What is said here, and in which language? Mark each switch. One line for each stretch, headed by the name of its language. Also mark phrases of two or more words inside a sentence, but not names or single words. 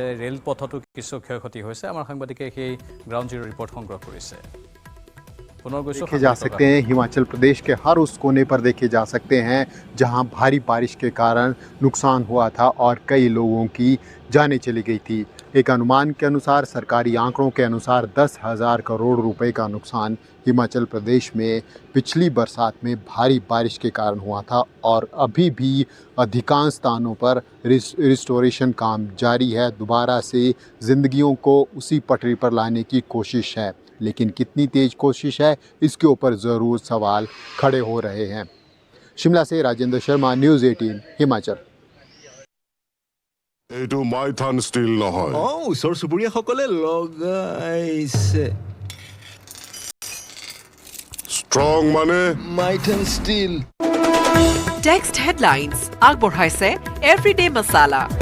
Assamese: ৰেলপথতো কিছু ক্ষয়ক্ষতি হৈছে। আমাৰ সাংবাদিকে সেই
English: ground zero report
Assamese: সংগ্ৰহ কৰিছে।
Hindi: देखे जा सकते हैं हिमाचल प्रदेश के हर उस कोने पर देखे जा सकते हैं जहां भारी बारिश के कारण नुकसान हुआ था और कई लोगों की जानें चली गई थी। एक अनुमान के अनुसार, सरकारी आंकड़ों के अनुसार 10,000 करोड़ रुपए का नुकसान हिमाचल प्रदेश में पिछली बरसात में भारी बारिश के कारण हुआ था और अभी भी अधिकांश स्थानों पर रिस्टोरेशन काम जारी है। दोबारा से ज़िंदगियों को उसी पटरी पर लाने की कोशिश है, लेकिन कितनी तेज कोशिश है इसके ऊपर ज़रूर सवाल खड़े हो रहे हैं। शिमला से राजेंद्र शर्मा, न्यूज़ 18 हिमाचल।
Assamese: এইটো মাইথান ষ্টিল নহয়। ওচৰ চুবুৰীয়াসকলে লগাইছে। ষ্ট্ৰং মানে মাইথান ষ্টিল।
English: text headlines
Assamese: আগবঢ়াইছে এভৰিডে মছালা।